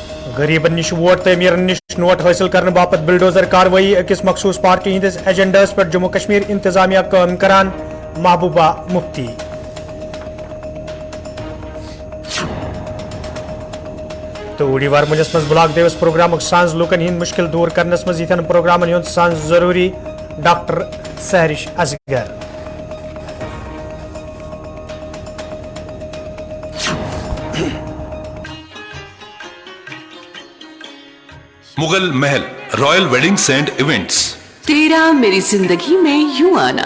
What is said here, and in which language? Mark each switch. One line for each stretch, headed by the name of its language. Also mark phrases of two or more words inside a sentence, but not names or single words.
Kashmiri: غریبن نش ووٹ تعمیرن نش نوٹ حاصل کرنے باپت بلڈوزر کاروئی اکس مخصوص پارٹی ہندس ایجنڈس پر جموں کشمیر انتظامیہ کام کران محبوبہ مفتی تو وار ملس مز بلاک دیوس پروگرام سانز لوکن ہند مشکل دور کرنس مز یتھن پروگرامن ہند سانز ضروری ڈاکٹر سہرش اصغر مغل محل رائل ویڈنگز اینڈ ایونٹس
Urdu: تیرا میری زندگی میں یوں آنا